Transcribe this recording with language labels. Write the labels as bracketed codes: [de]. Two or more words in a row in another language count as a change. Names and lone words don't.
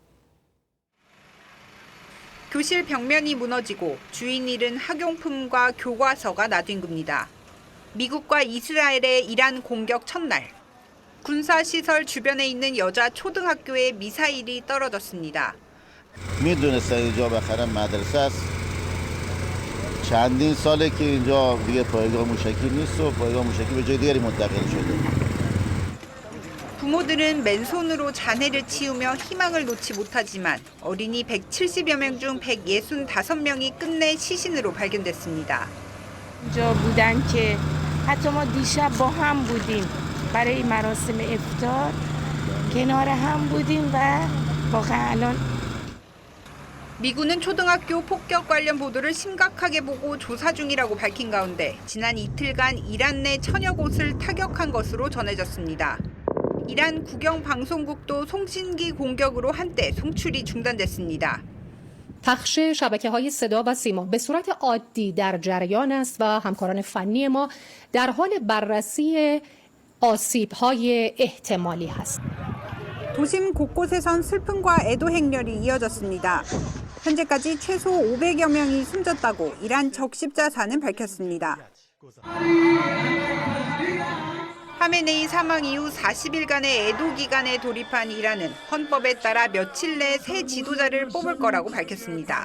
[ko] 교실 벽면이 무너지고 주인 잃은 학용품과 교과서가 나뒹굽니다. 미국과 이스라엘의 이란 공격 첫날. 군사시설 주변에 있는 여자 초등학교에 미사일이 떨어졌습니다. [fa] میدونستن اینجا بالاخره مدرسه است. چندین ساله که اینجا دیگه پایگاه موشکی نیست و پایگاه موشکی به جای دیگری منتقل شده. [ko] 부모들은 맨손으로 자네를 치우며 희망을 놓지 못하지만 어린이 170여 명 중 165명이 끝내 시신으로 발견됐습니다. [fa] اینجا بودن که حتی ما دیشب با هم بودیم برای مراسم افطار کنار هم بودیم و واقعا الان [ko] 미군은 초등학교 폭격 관련 보도를 심각하게 보고 조사 중이라고 밝힌 가운데 지난 이틀간 이란 내 천여 곳을 타격한 것으로 전해졌습니다. 이란 국영방송국도 송신기 공격으로 한때 송출이 중단됐습니다. [fa] پخش شبکه‌های صدا و سیما به صورت عادی در جریان است و همکاران فنی ما در حال بررسی آسیب‌های احتمالی هست. [ko] 도심 곳곳에선 슬픔과 애도 행렬이 이어졌습니다. 현재까지 최소 500여 명이 숨졌다고 이란 적십자사는 밝혔습니다. 하메네이 사망 이후 40일간의 애도 기간에 돌입한 이란은 헌법에 따라 며칠 내에 새 지도자를 뽑을 거라고 밝혔습니다.